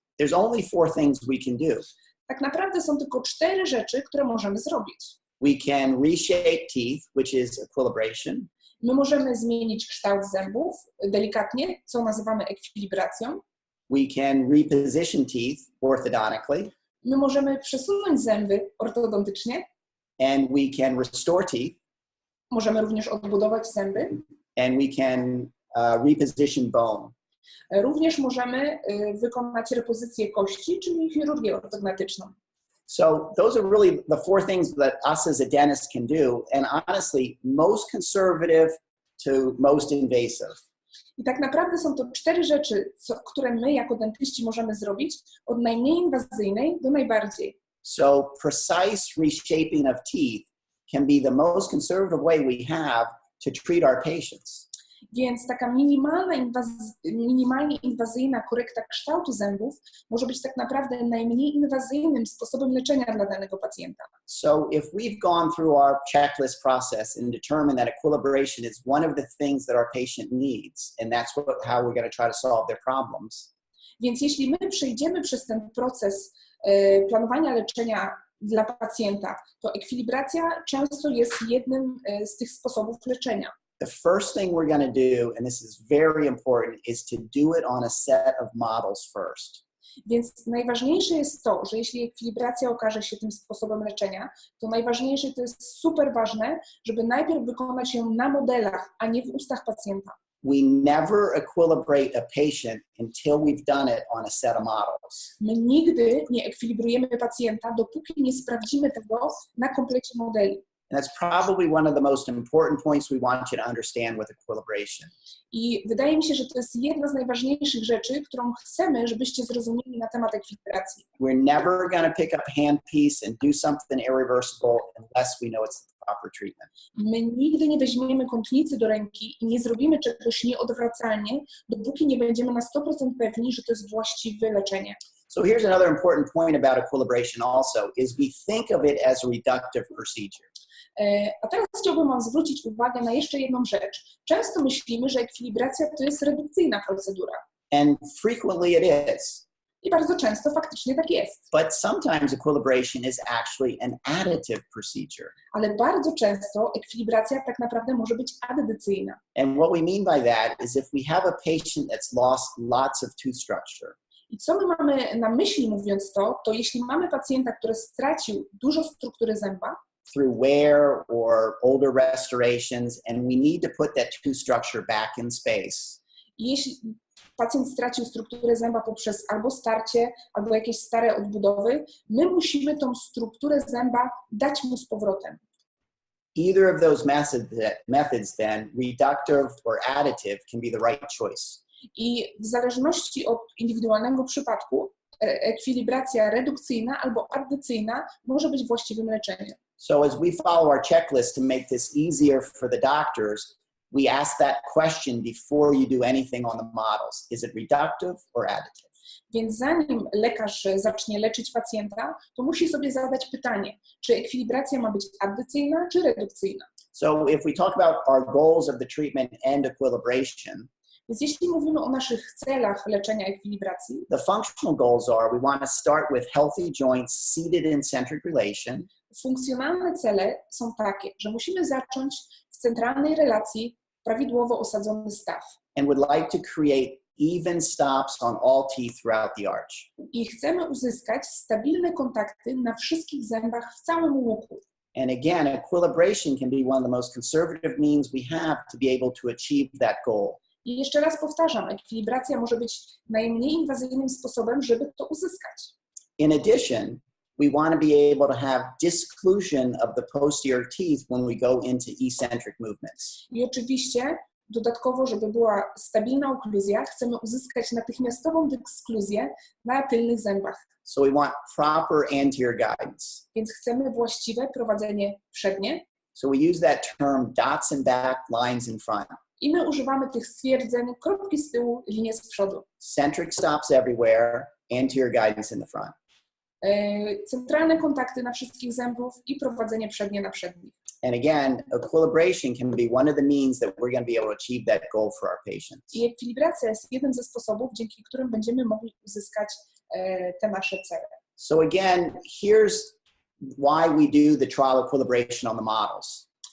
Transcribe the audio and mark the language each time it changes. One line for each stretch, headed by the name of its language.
English: there's only 4 things we can do.
Polish: tak naprawdę są tylko 4 rzeczy, które możemy zrobić.
English: We can reshape teeth, which is equilibration.
Polish: My możemy zmienić kształt zębów delikatnie, co nazywamy ekwilibracją.
English: We can reposition teeth orthodontically.
Polish: My możemy przesunąć zęby ortodontycznie.
English: And we can restore teeth.
Polish: Możemy również odbudować zęby.
English: And we can reposition bone.
Polish: Również możemy wykonać repozycję kości, czyli chirurgię ortognatyczną.
English: So those are really the 4 things that us as a dentist can do, and honestly, most conservative to most invasive.
Polish: I tak naprawdę są to 4 rzeczy, które my jako dentyści możemy zrobić, od najmniej inwazyjnej do najbardziej.
English: So precise reshaping of teeth can be the most conservative way we have to treat our patients.
Polish: Więc taka minimalnie inwazyjna korekta kształtu zębów może być tak naprawdę najmniej inwazyjnym sposobem leczenia dla danego pacjenta.
English: So if we've gone through our checklist process and determined that equilibration is one of the things that our patient needs, and that's how we're going to try to solve their problems.
Polish: Więc jeśli my przejdziemy przez ten proces planowania leczenia dla pacjenta, to ekwilibracja często jest jednym z tych sposobów leczenia.
English: The first thing we're going to do, and this is very important, is to do it on a set of models first.
Polish: Więc najważniejsze jest to, że jeśli ekwilibracja okaże się tym sposobem leczenia, to najważniejsze, to jest super ważne, żeby najpierw wykonać ją na modelach, a nie w ustach pacjenta.
English: we never equilibrate a patient until we've done it on a set of models.
Polish: My nigdy nie ekwilibrujemy pacjenta, dopóki nie sprawdzimy tego na komplecie modeli.
English: And that's probably one of the most important points we want you to understand with equilibration.
Polish: I wydaje mi się, że to jest jedna z najważniejszych rzeczy, którą chcemy, żebyście zrozumieli na temat ekwilibracji.
English: We're never going to pick up a handpiece and do something irreversible unless we know it's the proper treatment.
Polish: My nigdy nie weźmiemy kątnicy do ręki i nie zrobimy czegoś nieodwracalnie, dopóki nie będziemy na 100% pewni, że to jest właściwe leczenie.
English: So here's another important point about equilibration also, is we think of it as a reductive procedure.
Polish: A teraz chciałbym wam zwrócić uwagę na jeszcze jedną rzecz. Często myślimy, że ekwilibracja to jest redukcyjna procedura.
English: And frequently it is.
Polish: I bardzo często faktycznie tak jest.
English: But sometimes equilibration is actually an additive procedure.
Polish: Ale bardzo często ekwilibracja tak naprawdę może być addycyjna.
English: And what we mean by that is if we have a patient that's lost lots of tooth structure.
Polish: I co my mamy na myśli mówiąc to jeśli mamy pacjenta, który stracił dużo struktury zęba,
English: through wear or older restorations, and we need to put that tooth structure back in space.
Polish: Jeśli pacjent stracił strukturę zęba poprzez albo starcie, albo jakieś stare odbudowy, my musimy tą strukturę zęba dać mu z powrotem.
English: Either of those methods then, reductive or additive, can be the right choice.
Polish: I w zależności od indywidualnego przypadku, ekwilibracja redukcyjna albo addycyjna może być właściwym leczeniem.
English: So as we follow our checklist to make this easier for the doctors, we ask that question before you do anything on the models. Is it reductive or additive?
Polish: Więc zanim lekarz zacznie leczyć pacjenta, to musi sobie zadać pytanie, czy ekwilibracja ma być addycyjna czy redukcyjna.
English: So if we talk about our goals of the treatment and equilibration,
Polish: więc jeśli mówimy o naszych celach leczenia ekwilibracji,
English: the functional goals are we want to start with healthy joints seated in centric relation.
Polish: Funkcjonalne cele są takie, że musimy zacząć w centralnej relacji prawidłowo osadzony staw.
English: And would like to create even stops on all teeth throughout the arch.
Polish: I chcemy uzyskać stabilne kontakty na wszystkich zębach w całym łuku.
English: And again, equilibration can be one of the most conservative means we have to be able to achieve that goal.
Polish: I jeszcze raz powtarzam, ekwilibracja może być najmniej inwazyjnym sposobem, żeby to uzyskać.
English: In addition, we want to be able to have disclusion of the posterior teeth when we go into eccentric movements.
Polish: I oczywiście dodatkowo, żeby była stabilna okluzja, chcemy uzyskać natychmiastową dyskluzję na tylnych zębach.
English: So we want proper anterior guidance.
Polish: Więc chcemy właściwe prowadzenie przednie.
English: So we use that term dots in back, lines in front.
Polish: I my używamy tych stwierdzeń, kropki z tyłu, linie z przodu.
English: Centric stops everywhere, anterior guidance in the front.
Polish: Centralne kontakty na wszystkich zębów i prowadzenie przednie na przednich.
English: And again, equilibration can be one of the means that we're going to be able to achieve that goal for our patients.
Polish: I ekwilibracja jest jednym ze sposobów, dzięki którym będziemy mogli uzyskać te nasze cele.
English: So again, here's why we do the trial equilibration on the models.